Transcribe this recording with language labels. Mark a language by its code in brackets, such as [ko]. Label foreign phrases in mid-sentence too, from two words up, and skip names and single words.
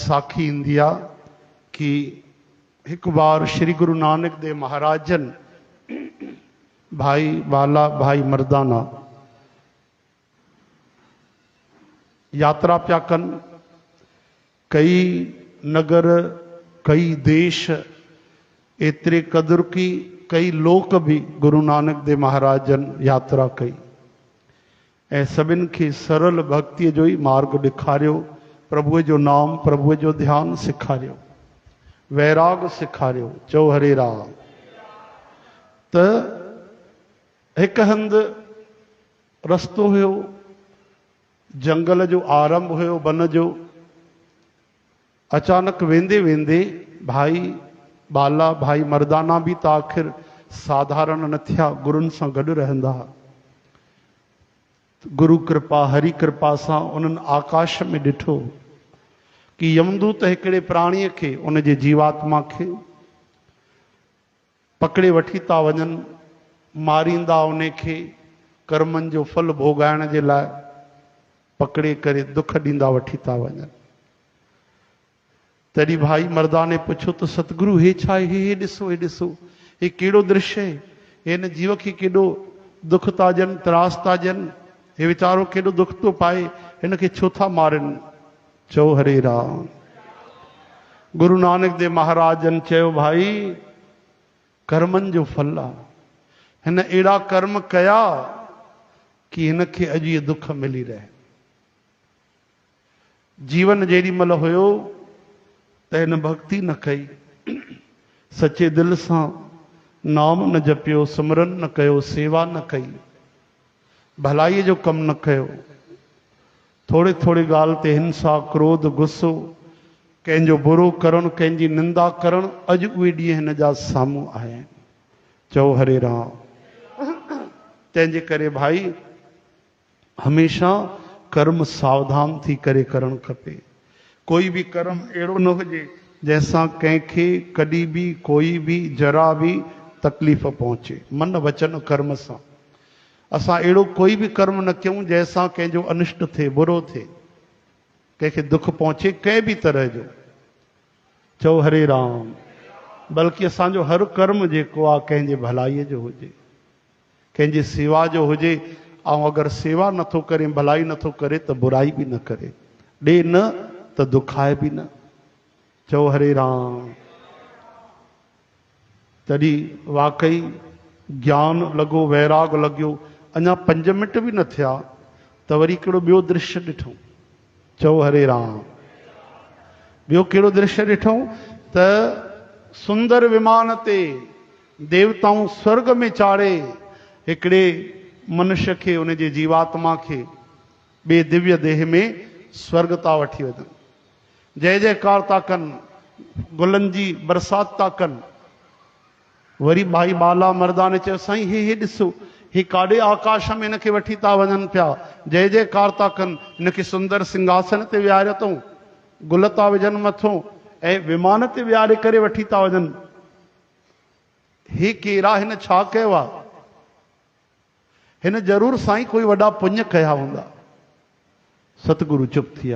[sd] साखी इंदी आ कि एक बार श्री गुरु नानक देव महाराजन भाई बाला भाई मर्दाना यात्रा प्या कन। कई नगर कई देश एतरे कदर की कई लोक भी गुरु नानक देव महाराजन यात्रा कई ऐं सभिन खे सरल भक्ति जो ही मार्ग ॾेखारियो। प्रभु जो नाम प्रभु जो ध्यान सेखारियो, वैराग सेखारियो। चओ हरे राम। त एक हंध रस्तो हुयो, जंगल जो आरंभ हुयो, वन जो। अचानक वेंदे वेंदे भाई बाला भाई मर्दाना भी त आखिर साधारण न थिया, गुरुनि सां गॾु रहंदा। गुरु कृपा हरि कृपा सां उन्हनि आकाश में ॾिठो कि यमदूत हिकिड़े प्राणीअ खे, उन जे जीवात्मा खे पकड़े वठी था वञनि, मारींदा उन खे कर्मनि जो फल भोगाइण जे लाइ पकड़े करे दुख ॾींदा वठी था वञनि। तॾहिं भाई मर्दाने पुछो त सतगुरु हे छा आहे? हे ॾिसो, हे ॾिसो, हे कहिड़ो दृश्य आहे? हिन जीव खे केॾो दुख था ॾियनि, त्रास था ॾियनि, हे वीचारो केॾो दुख थो पाए, हिन खे छो था मारनि? चओ हरे राम। गुरु नानक देव महाराजन चयो भाई कर्मनि जो फल आहे। हिन अहिड़ा कर्म कया कि हिन खे अॼु इहे दुख मिली रहे। जीवन जेॾी महिल हुयो त हिन भक्ति न कई, सचे दिल सां नाम न जपियो, सिमरन न कयो, सेवा न कई, भलाईअ जो कमु न कयो। थोड़ी थोड़ी ॻाल्हि ते हिंसा, क्रोध, गुस्सो, कंहिंजो बुरो करणु, कंहिंजी निंदा करणु, अॼु उहे ॾींहं हिन जा साम्हूं आया आहिनि। चओ हरे राम। तंहिंजे करे भाई हमेशा कर्म सावधान थी करे करणु खपे। कोई भी कर्म अहिड़ो न हुजे जंहिंसां कंहिंखे कॾहिं बि कोई भी जरा भी तकलीफ़ पहुचे। मन वचन कर्म सां असां अहिड़ो कोई भी कर्म न कयूं जंहिंसां कंहिंजो अनिष्ट थिए, बुरो थिए, कंहिंखे दुख पहुचे कंहिं भी तरह जो। चओ हरे राम। बल्कि असांजो हर कर्म जेको आहे कंहिंजे भलाईअ जो हुजे, कंहिंजी सेवा जो हुजे। ऐं अगरि सेवा नथो करे, भलाई नथो करे त बुराई भी न करे, ॾे न त दुखाए भी न। चओ हरे राम। तॾहिं वाकई ज्ञान लॻो, वैराग लॻियो। अञा 5 मिंट भी न थिया त वरी कहिड़ो ॿियो दृश्य ॾिठूं। चओ हरे राम। ॿियो कहिड़ो दृश्य ॾिठूं त सुंदर विमान ते देवताऊं स्वर्ग में चाढ़े हिकिड़े मनुष्य खे, उन जे जीवात्मा खे ॿिए दिव्य देह में स्वर्ग था वठी वञनि। जय जयकार था कनि, गुलनि जी बरसात था कनि। वरी भाई बाला मर्दाने चयो साईं हे ॾिसो, हे काॾे आकाश में हिन खे वठी था वञनि पिया, जय जयकार था कनि, हिनखे सुंदर सिंघासन ते विहारियो अथऊं, गुल था विझनि मथो ऐं विमान ते विहारे करे वठी था वञनि। हे केरा, हिन छा कयो आहे? हिन ज़रूर साईं कोई वॾा पुण्य कया हूंदा। सतगुरु चुप थी विया।